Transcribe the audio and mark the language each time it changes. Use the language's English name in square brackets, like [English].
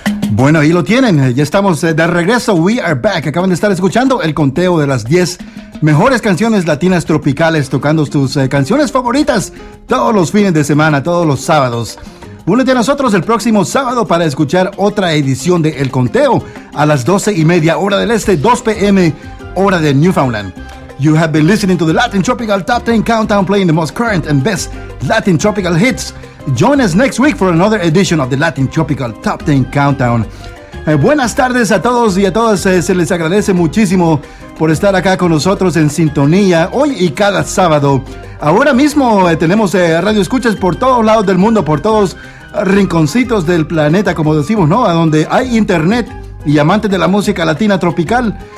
[Spanish] Bueno, ahí lo tienen, ya estamos de regreso. [English] We are back, [Spanish] acaban de estar escuchando el conteo de las 10 mejores canciones latinas tropicales, tocando sus canciones favoritas todos los fines de semana, todos los sábados. Únete a nosotros el próximo sábado para escuchar otra edición de El Conteo a las 12:30 hora del este, 2 p.m. hora de Newfoundland. [English] You have been listening to the Latin Tropical Top 10 Countdown, playing the most current and best Latin Tropical hits. Join us next week for another edition of the Latin Tropical Top 10 Countdown. [Spanish] Buenas tardes a todos y a todas. Se les agradece muchísimo por estar acá con nosotros en sintonía hoy y cada sábado. Ahora mismo tenemos radio escuchas por todos lados del mundo, por todos rinconcitos del planeta, como decimos, ¿no? A donde hay internet y amantes de la música latina tropical.